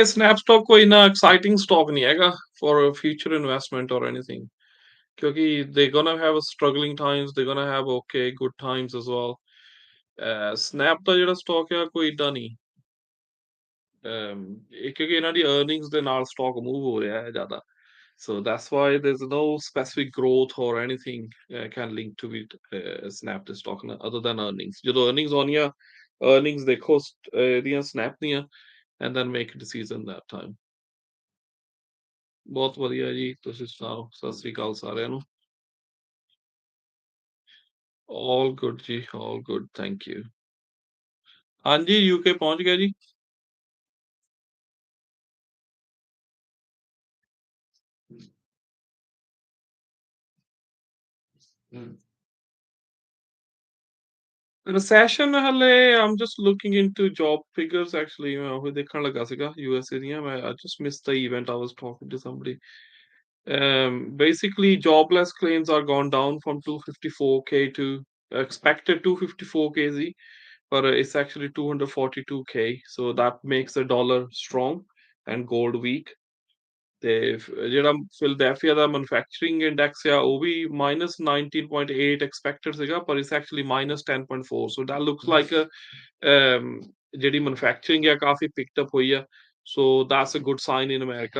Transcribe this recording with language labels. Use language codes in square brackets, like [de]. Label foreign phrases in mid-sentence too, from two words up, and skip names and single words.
[en] Snap stock [pa] ਕੋਈ ਨਾ [en] exciting stock [pa] ਨਹੀਂ ਹੈਗਾ [en] for future investment or anything, ਕਿਉਂਕਿ they gonna have struggling times, they gonna have okay good times as well. [pa] ਸਨੈਪ ਦਾ ਜਿਹੜਾ ਸਟਾਕ ਆ ਕੋਈ ਏਦਾਂ ਨਹੀਂ, ਕਿਉਂਕਿ ਇਹਨਾਂ ਦੀ ਅਰਨਿੰਗਸ ਦੇ ਨਾਲ [en] stock move [pa] ਹੋ ਰਿਹਾ ਹੈ ਜ਼ਿਆਦਾ। [en] So that's why there's no specific growth or anything can link to it, snap the stock other than earnings. [pa] ਜਦੋਂ earnings ਆਉਣੀਆਂ, earnings ਦੇਖੋ ਇਹਦੀਆਂ snap ਦੀਆਂ, [en] and then make a decision that time. [pa] ਬਹੁਤ ਵਧੀਆ ਜੀ, ਤੁਸੀਂ ਸੁਣਾਓ? ਸਤਿ ਸ੍ਰੀ ਅਕਾਲ ਸਾਰਿਆਂ ਨੂੰ। [en] All good ਜੀ, all good, thank you. [pa] ਹਾਂਜੀ, ਯੂਕੇ ਪਹੁੰਚ ਗਿਆ ਜੀ। [en] Recession ਹਲੇ I'm just looking into job figures actually, [pa] ਮੈਂ ਉਹ ਦੇਖਣ ਲੱਗਾ ਸੀਗਾ USA ਦੀਆਂ। [en] ਮੈਂ I just missed the event, I was talking to somebody. Basically, jobless claims are gone down from 254K to expected 254K Z, but it's actually 242K. So that makes the dollar strong and gold weak. [pa] ਤੇ ਜਿਹੜਾ ਫਿਲਡੈਲਫੀਆ ਦਾ [en] manufacturing index [pa] ਆ ਉਹ ਵੀ -19.8 ਐਕਸਪੈਕਟਡ ਸੀਗਾ, ਪਰ [en] it's actually -10.4, so that looks like [pa] ਜਿਹੜੀ ਮੈਨੂਫੈਕਚਰਿੰਗ ਆ ਕਾਫੀ [en] picked up [pa] ਹੋਈ ਆ। [en] So that's a good sign in America.